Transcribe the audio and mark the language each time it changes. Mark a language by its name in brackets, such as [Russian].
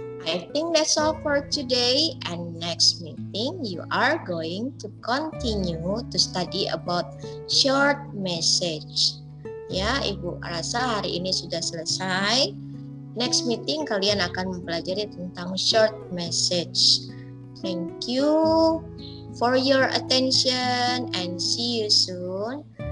[English] I think that's all for today, and next meeting you are going to continue to study about short message. [Indonesian] Ya, Ibu rasa hari ini sudah selesai. [English] Next meeting [Indonesian] kalian akan mempelajari tentang short message. [English] Thank you for your attention and see you soon.